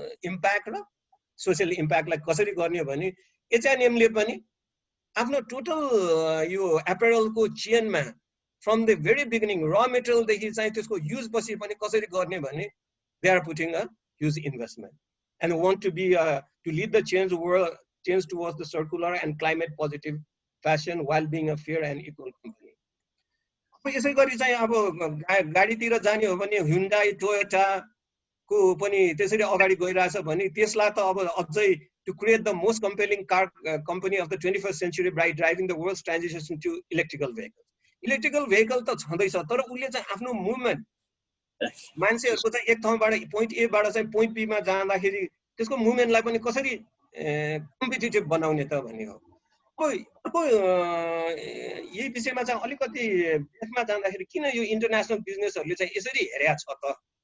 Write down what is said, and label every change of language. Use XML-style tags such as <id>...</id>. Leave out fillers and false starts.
<ne>Impact र social इम्प्याक्टलाई कसरी गर्ने भने H&Mले पनि आफ्नो टोटल यो एपरलको चेनमा</ne> <en>from the very beginning</en> <ne>र मेटेरियलदेखि चाहिँ त्यसको युज पछि पनि कसरी गर्ने भने</ne> <en>They are putting a huge investment and want to be to lead the change towards the circular and climate positive fashion while being a fair and equal company.</en> <ne>अब यसै गरी चाहिँ अब गाडीतिर जाने हो भने Hyundai, Toyota को पनि त्यसरी अगाडि गइरहेछ भने त्यसलाई त अब अझै</ne> <en>to create the most compelling car company of the 21st century by driving the world's transition to electrical vehicles.</en> <ne>Electrical vehicle त छँदैछ तर उले चाहिँ आफ्नो मुभमेन्ट मान्छेहरुको चाहिँ एक ठाउँबाट point A बाट चाहिँ point B मा जाँदाखेरि त्यसको मुभमेन्टलाई पनि कसरी कम्पिटिटिभ बनाउने त भन्ने हो। यही विषयमा चाहिँ अलिकति यसमा जाँदाखेरि किन यो इन्टरनेशनल बिजनेसहरुले चाहिँ यसरी हेरेया छ त?</ne>